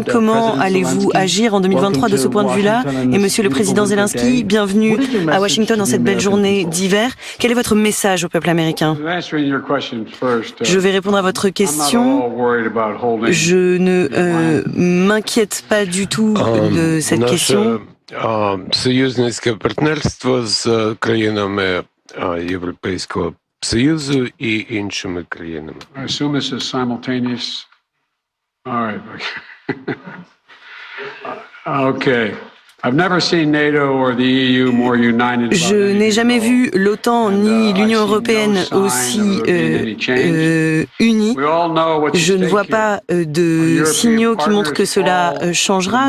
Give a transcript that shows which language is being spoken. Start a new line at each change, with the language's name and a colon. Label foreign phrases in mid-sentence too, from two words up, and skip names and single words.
French: Comment allez-vous agir en 2023 de ce point de vue-là? Et Monsieur le Président Zelensky, bienvenue à Washington en cette belle journée d'hiver. Quel est votre message au peuple américain? Je vais répondre à votre question. Je ne m'inquiète pas du tout de cette question.
Ukrainian: Союзницьке партнерство з країнами Європейського Союзу і іншими країнами.
English: I assume this is simultaneous. All right. Okay.
French: Je n'ai jamais vu l'OTAN ni l'Union européenne aussi unies. Je ne vois pas de signaux qui montrent que cela changera.